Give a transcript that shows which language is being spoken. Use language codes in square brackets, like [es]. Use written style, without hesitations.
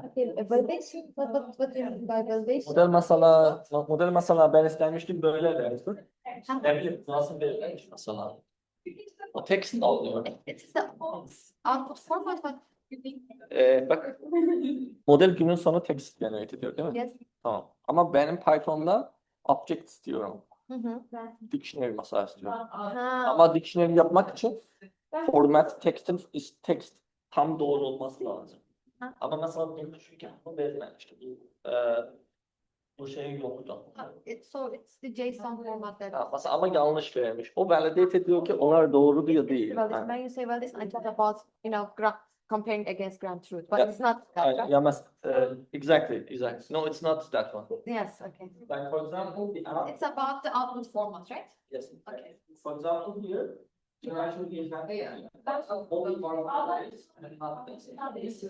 [en] Okay, validation, what do you mean by validation? [tr] Model mesela ben istemiştim böyle dersin. Ne bileyim nasıl belirlenmiş mesela. O text alıyor. [en] It's the output format, but [tr] Bak model günün sonu text generate ediyor değil mi? [en] yes. [tr] Tamam. Ama benim Python'da object istiyorum. Hı hı. Dictionary mesela istiyorum. Ha, Ama dictionary yapmak için format text tam doğru olması lazım. Ha. Ama mesela benim düşünürken bunu belirlenmişti. Bu şey yoktu. [en] so it's the JSON format that. [tr] Ha, mesela ama yanlış vermiş. O validate ediyor ki onlar doğru diyor [en] It's the [tr] değil. [en] validation. Ha. When you say validation, I talk about, comparing against ground truth, but Yeah. it's not that, right? Yeah, exactly. No, it's not that one. Yes, okay. Like for example, It's about the output format, right? yes. Okay. For example, here, you actually have only one of these and not this.